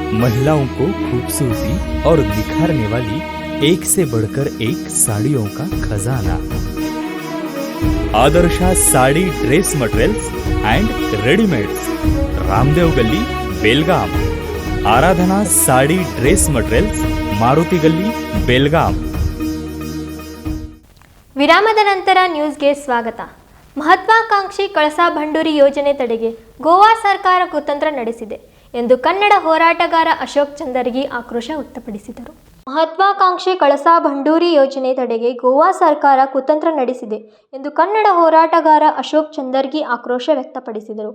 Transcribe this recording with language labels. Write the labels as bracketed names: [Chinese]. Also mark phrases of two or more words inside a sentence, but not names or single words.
[Hindi] महिलाओं को खूबसूरती और निखारने वाली एक से बढ़कर एक साड़ियों का खजाना। आदर्शा साड़ी ड्रेस मटेरियल्स एंड रेडीमेड्स, रामदेव गली, बेलगाम। आराधना साड़ी ड्रेस मटेरियल्स, मारुति गली, बेलगाम। [Kannada] ವಿರಾಮದ ನಂತರ ನ್ಯೂಸ್ಗೆ ಸ್ವಾಗತ. ಮಹತ್ವಾಕಾಂಕ್ಷಿ ಕಳಸಾ ಬಂಡೂರಿ ಯೋಜನೆ ತಡೆಗೆ ಗೋವಾ ಸರ್ಕಾರ ಕುತಂತ್ರ ನಡೆಸಿದೆ ಎಂದು ಕನ್ನಡ ಹೋರಾಟಗಾರ ಅಶೋಕ್ ಚಂದರ್ಗಿ ಆಕ್ರೋಶ ವ್ಯಕ್ತಪಡಿಸಿದರು. ಮಹತ್ವಾಕಾಂಕ್ಷಿ ಕಳಸಾ ಬಂಡೂರಿ ಯೋಜನೆ ತಡೆಗೆ ಗೋವಾ ಸರ್ಕಾರ ಕುತಂತ್ರ ನಡೆಸಿದೆ ಎಂದು ಕನ್ನಡ ಹೋರಾಟಗಾರ ಅಶೋಕ್ ಚಂದರ್ಗಿ ಆಕ್ರೋಶ ವ್ಯಕ್ತಪಡಿಸಿದರು.